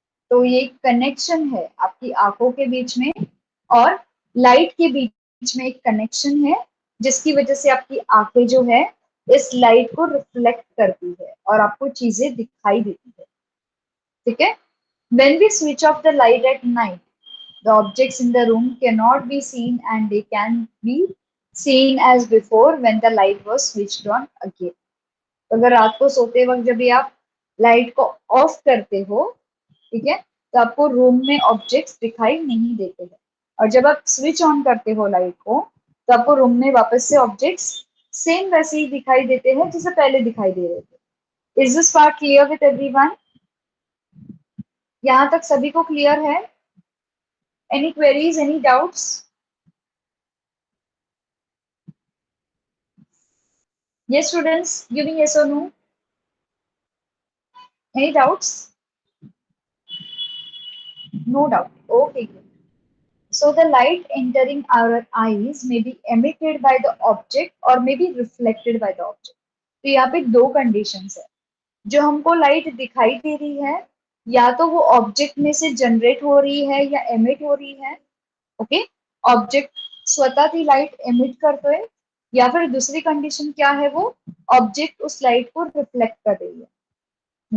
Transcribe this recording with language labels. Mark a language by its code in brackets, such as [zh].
[hi] तो ये कनेक्शन है आपकी आंखों के बीच में और लाइट के बीच में, एक कनेक्शन है जिसकी वजह से आपकी आंखें जो है इस लाइट को रिफ्लेक्ट करती है और आपको चीजें दिखाई देती है, ठीक है। [en] When we switch off the light at night, the objects in the room cannot be seen and they can be seen as before when the light was switched on again. [hi] तो अगर रात को सोते वक्त जब भी आप लाइट को ऑफ करते हो, ठीक है, तो आपको रूम में ऑब्जेक्ट्स दिखाई नहीं देते हैं, और जब आप स्विच ऑन करते हो लाइट को तो आपको रूम में वापस से ऑब्जेक्ट्स सेम वैसे ही दिखाई देते हैं जैसे पहले दिखाई दे रहे थे। [en] Is this part clear with everyone? [hi] यहाँ तक सभी को क्लियर है? [en] Any queries, any doubts? Yes, students, give me yes or no. Any doubts? No doubt. Okay, good. So the light entering our eyes may be emitted by the object or may be reflected by the object. [hi] तो यहाँ पे दो conditions है, जो हमको light दिखाई दे रही है या तो वो ऑब्जेक्ट में से जनरेट हो रही है या एमिट हो रही है। ओके, ऑब्जेक्ट स्वतः ही लाइट एमिट करते हैं या फिर दूसरी कंडीशन क्या है, वो ऑब्जेक्ट उस लाइट को रिफ्लेक्ट कर रही है।